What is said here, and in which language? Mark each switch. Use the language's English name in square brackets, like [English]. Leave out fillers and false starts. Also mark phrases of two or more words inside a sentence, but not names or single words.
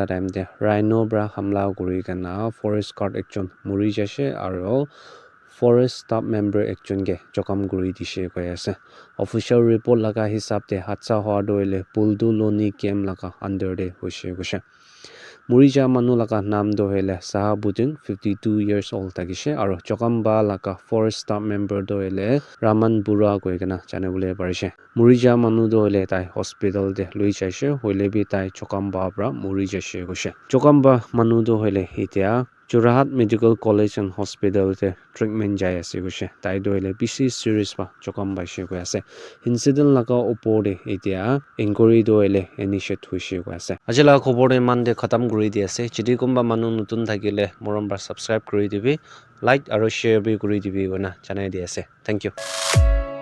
[Naga Pidgin] time de rhino bra hamla kuri kana [English] Forest Guard [Naga Pidgin] ekjon muri jashe aro [English] Forest staff member [Naga Pidgin] ekjon ge chokam guri dishe koi ase [English] official report [Naga Pidgin] laga hisab de hatsa hoa doile puldu loni kem laga under de hoishe goshe Murija manu laga nam do hele Sahabudin 52 [English] years old [Naga Pidgin] tagishe aro chokamba laga [English] forest staff member [Naga Pidgin] do hele Raman Bura koi kana jane bole parishe Murija manu do hele tai hospital de lui jaise hoile bi tai chokamba bra muri jaise goshe chokamba manu do hele etia Churahat Medical College and Hospital te treatment jai ase goshe tai do hele bisi serious ba chokam baishe go ase incident laga opor de etia inquiry do hele initiate hoishe go ase ajala khobor de man de khatam kuri di ase chidi kumba manu nutun thakile morom bar subscribe kuri dibi like aro share bi kuri dibi gona janai di ase [English] thank you